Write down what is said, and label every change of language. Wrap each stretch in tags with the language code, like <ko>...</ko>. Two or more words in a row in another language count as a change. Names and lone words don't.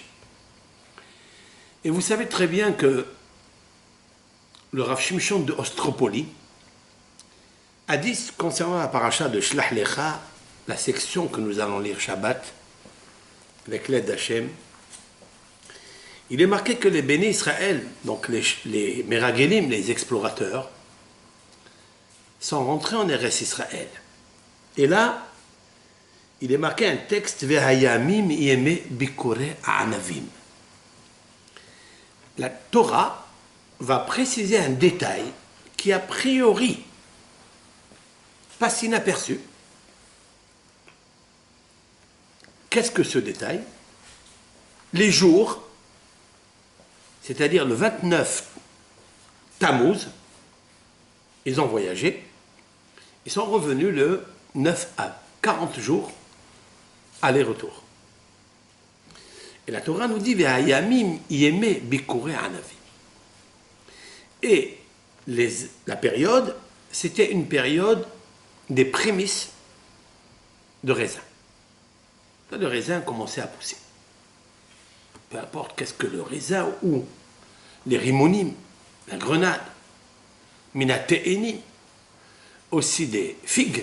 <fr>Et vous savez très bien que le Rav Shimshon de Ostropoli a dit concernant la paracha de Shlach Lecha, la section que nous allons lire Shabbat, avec l'aide d'Hachem, il est marqué que les bénis Israël, donc les Meragelim, les explorateurs, sont rentrés en Eretz Israël. Et là, il est marqué un texte</fr> <he>והימים ימי בכורי ענבים.</he> <fr>La Torah va préciser un détail qui a priori passe inaperçu. Qu'est-ce que ce détail? Les jours, c'est-à-dire le 29 Tammuz, ils ont voyagé, ils sont revenus le 9 Av, 40 jours, aller-retour. Et la Torah nous dit</fr> <he>והימים ימי בכורי ענבים.</he> <fr>Et la période, c'était une période des prémices de raisin. Là, le raisin commençait à pousser. Peu importe qu'est-ce que le raisin ou les rimonim, la grenade, minatéénim, aussi des figues.</fr>